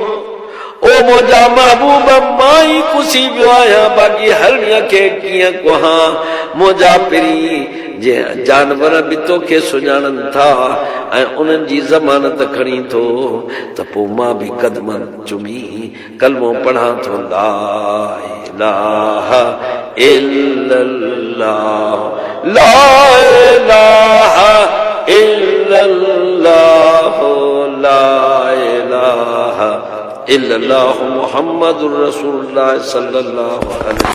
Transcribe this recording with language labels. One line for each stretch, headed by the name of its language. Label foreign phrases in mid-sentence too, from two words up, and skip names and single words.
Sindhi: ओ मुंहिंजा महबूब, मां ई कुसी वियो आहियां, बाक़ी हरणीअ खे कीअं कुहां? मुंहिंजा पिरी जे जानवर बि तोखे सुञाणनि था ऐं उन्हनि जी ज़मानत खणी थो, त पोइ मां बि कदमनि चुमी कलमो पढ़ां थो,
Arabic: لا إله إلا الله لا إله إلا الله لا إله إلا الله محمد رسول الله صلى الله عليه